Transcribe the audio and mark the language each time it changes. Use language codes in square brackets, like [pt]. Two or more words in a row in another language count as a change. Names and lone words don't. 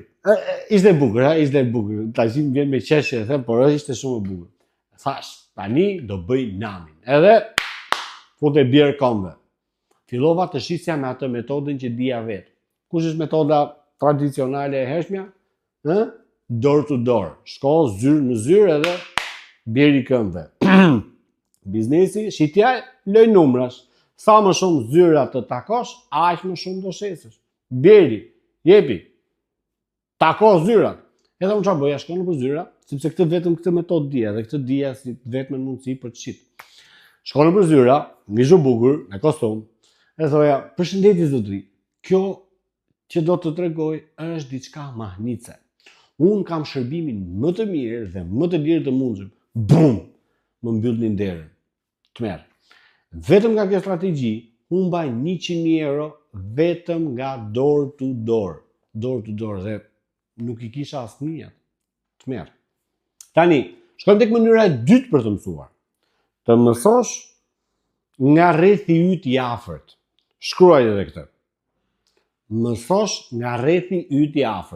[sq] Ishte bukur, ishte bukur. Tash më vjen me qeshje, them, por ishte shumë e bukur. Thash, tani do bëj namin. Edhe fute bjerë kombe. Fillova të shisja me atë metodën që dija vetë. Kush është metoda tradicionale e hershmja? [en] Door to door. [sq] Shko zyrë në zyrë edhe bjeri këmbëve. Biznesi, shitja, loj numrash. Sa më shumë zyra të takosh, aq më shumë do shesësh. Bjeri, jepi. Tako zyrat. Edhe unë çfarë bëja, shkoj nëpër zyra, sepse këtë metodë dija dhe këtë dija si vetëm mundësi për të shit. Shkoj nëpër zyra, mishu bukur, me kostum. E thoja, përshëndetje zotëri. Kjo që do të tregoj është diçka mahnice. Unë kam shërbimin më të mirë dhe më të lirë të mundshëm. Bum! Më mbyllnin derën. Tmerr. Vetëm nga kjo strategji, unë mbaj 100.000 euro vetëm nga [en] door to door. Door to door [sq] dhe nuk i kisha asnjë. Tmerr. Tani, shkojmë tek mënyra e dytë për të mësuar. Të mësosh nga rrethi yt i afërt. Shkruaj edhe këtë. Mësosh nga rrethi yt i afërt.